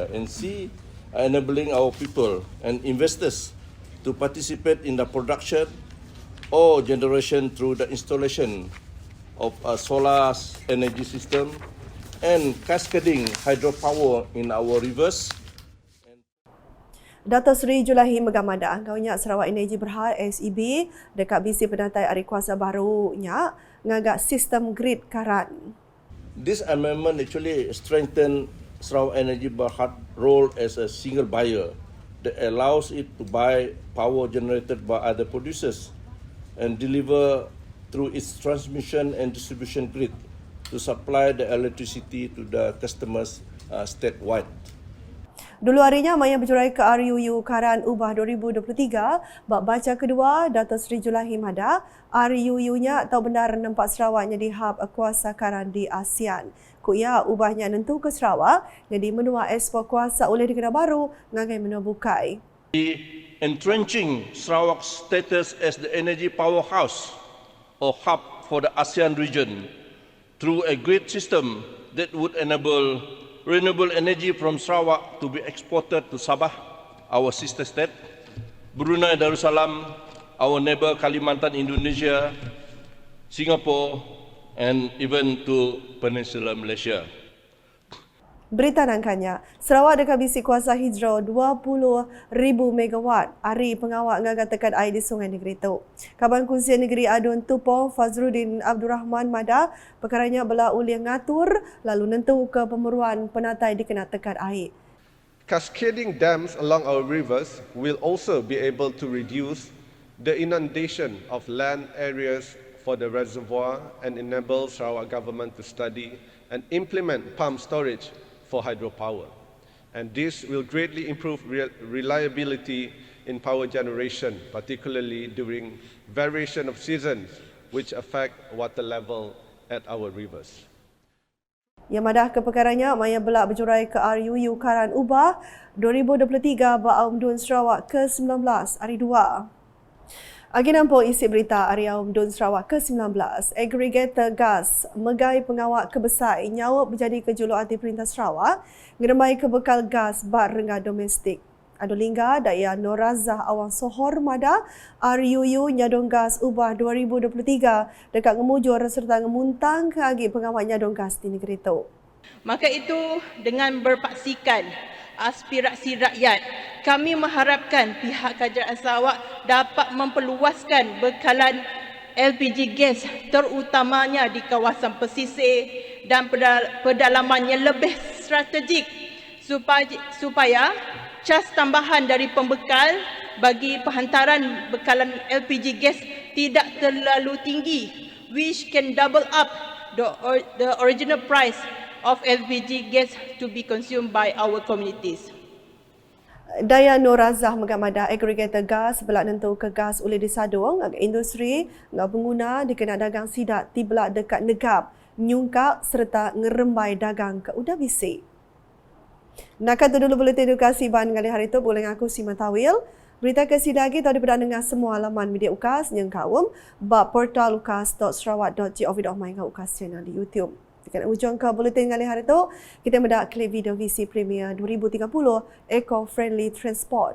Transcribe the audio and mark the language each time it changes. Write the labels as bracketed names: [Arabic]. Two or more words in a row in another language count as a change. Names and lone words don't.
[English] And C, enabling our people and investors to participate in the production or generation through the installation of a solar energy system and cascading hydropower in our rivers. [Iban] Dato' Seri Julahi Megamada, angkaunya Sarawak Energy Berhad SEB dekat bisi penatai hari kuasa barunya ngagak sistem grid karan. [English] This amendment actually strengthened Sarawak Energy Berhad role as a single buyer that allows it to buy power generated by other producers and deliver through its transmission and distribution grid to supply the electricity to the customers statewide. [Iban] Dulu harinya Maya berjurai ke RUU Karan Ubah 2023, bab baca kedua Dato' Seri Julahi Mada, RUU-nya atau benar nampak Sarawak jadi hub kuasa karan di ASEAN. Kuya ubahnya nentu ke Sarawak jadi menua ekspor kuasa oleh negara baru ngagai menua bukai. [English] Entrenching Sarawak's status as the energy powerhouse or hub for the ASEAN region through a grid system that would enable renewable energy from Sarawak to be exported to Sabah, our sister state, Brunei Darussalam, our neighbor Kalimantan Indonesia, Singapore, and even to Peninsula Malaysia. [Iban] Berita nangkanya, Sarawak dekat bisi kuasa hidro 20,000 megawatt. Hari pengawak ngagak tekan air di Sungai Negeri tu. Kaban Kunsian Negeri Adun Tupong Fazruddin Abdul Rahman Mada, perkaranya bela uli ngatur lalu nentu ke pemeruan penatai dikena tekan air. [English] Cascading dams along our rivers will also be able to reduce the inundation of land areas for the reservoir and enable Sarawak government to study and implement pump storage for hydropower. And this will greatly improve reliability in power generation, particularly during variation of seasons which affect water level at our rivers. [Iban] Yang madah ke perkaranya, Maya belak berjurai ke RUU Karan Ubah 2023 Ba'aum Dun Sarawak ke-19 hari 2. Agi nampak isi berita Ariaum Dun Sarawak ke-19, agregator gas megai pengawak kebesai nyawa berjadi kejuluk anti Perintah Sarawak ngeremai kebekal gas bar renggah domestik. Adolingga Daya Norazah Awang Sohor Mada, RUU Nyadong Gas Ubah 2023 dekat ngemujur serta ngemuntang ke agi pengawak nyadong gas di negeri itu. [Malay] Maka itu dengan berpaksikan aspirasi rakyat, kami mengharapkan pihak Kerajaan Sarawak dapat memperluaskan bekalan LPG gas terutamanya di kawasan pesisir dan pedalamannya lebih strategik supaya cas tambahan dari pembekal bagi penghantaran bekalan LPG gas tidak terlalu tinggi, [English] which can double up the original price of LPG gas to be consumed by our communities. [Iban] Daya Norazah Megamada agregator gas belak nentu ke gas oleh disadung agak industri ngak pengguna dikena dagang sidak tibelak dekat negap, nyungkak serta ngerembai dagang ke udah bisi. Nak tu dulu buletin edukasi ban kali hari tu boleh aku Sima Tawil. Berita kesih lagi tahu dipedah dengan semua laman media UKAS yang kawum bab portal ukas.sarawak.gov.my dengan UKAS channel di YouTube. Dekat ujung ke buletin kali hari tu, kita mendak klip video visi Premier 2030 Eco-Friendly Transport.